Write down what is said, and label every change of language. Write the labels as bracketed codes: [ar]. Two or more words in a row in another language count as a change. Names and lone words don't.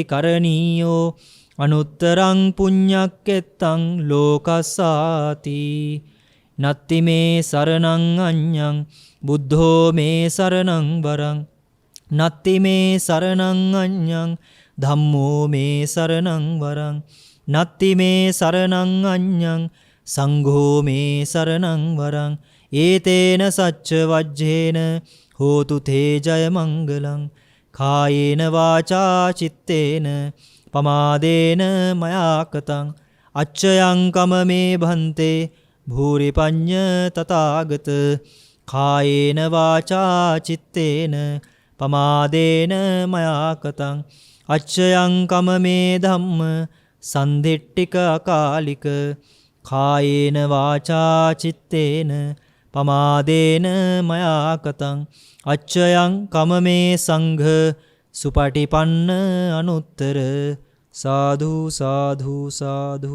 [pi] කරණීයෝ අනුත්තරං පුඤ්ඤක්කෙත්තං ලෝකස්සාති නත්ති මේ සරණං අඤ්ඤං බුද්ධෝ මේ සරණං වරං නත්ති මේ සරණං අඤ්ඤං ධම්මෝ මේ සරණං වරං නත්ති මේ සරණං අඤ්ඤං සංඝෝ මේ සරණං වරං ඒතේන සච්ච වජ්ජේන හෝතු තේ ජය මංගලං කායේන වාචා චිත්තේන පමාදේන මයාකතං අච්චයං කම මේ භන්තේ භූරි පඤ්ඤ තථාගත කායේන වාචා චිත්තේන පමාදේන මයාකතං අච්චයං කම මේ ධම්ම සන්දිට්ඨික අකාලික කායේන වාචා චිත්තේන පමාදේන මයාකතං අච්චයං කම මේ සංඝ සුපටිපන්න අනුත්තර සාධු සාධු සාධු.